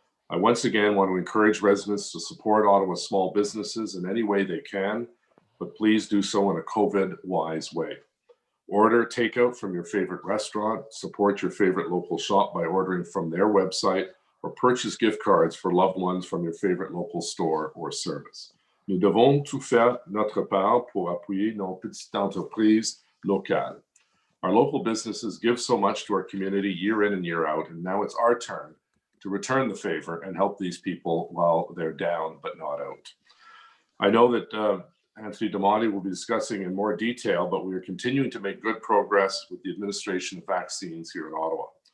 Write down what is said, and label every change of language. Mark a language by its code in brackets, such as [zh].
[en] I once again want to encourage residents to support Ottawa's small businesses in any way they can, but please do so in a COVID-wise way. Order takeout from your favorite restaurant, support your favorite local shop by ordering from their website, or purchase gift cards for loved ones from your favorite local store or service. [fr] Nous devons tout faire notre part pour appuyer nos petites entreprises locales. [en] Our local businesses give so much to our community year in and year out, and now it's our turn to return the favor and help these people while they're down but not out. I know that Anthony Damati will be discussing in more detail, but we are continuing to make good progress with the administration of vaccines here in Ottawa.